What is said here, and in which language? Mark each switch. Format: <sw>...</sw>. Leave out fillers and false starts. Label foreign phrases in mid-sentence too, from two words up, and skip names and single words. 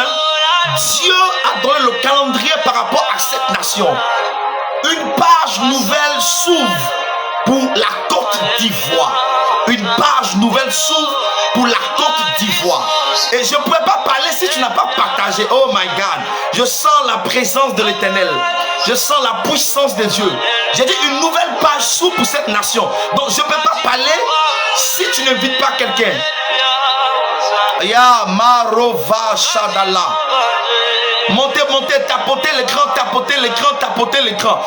<fr>Dieu a donné le calendrier par rapport à cette nation. Une page nouvelle s'ouvre pour la Côte d'Ivoire. Une page nouvelle s'ouvre pour la Côte d'Ivoire. Et je ne pourrais pas parler si tu n'as pas partagé.</fr> <en>Oh my God.</en> <fr>Je sens la présence de l'Éternel. Je sens la puissance de Dieu. J'ai dit une nouvelle page s'ouvre pour cette nation. Donc je ne peux pas parler si tu n'invites pas quelqu'un. Ya Marova Shadala. Montez, tapotez l'écran.</fr>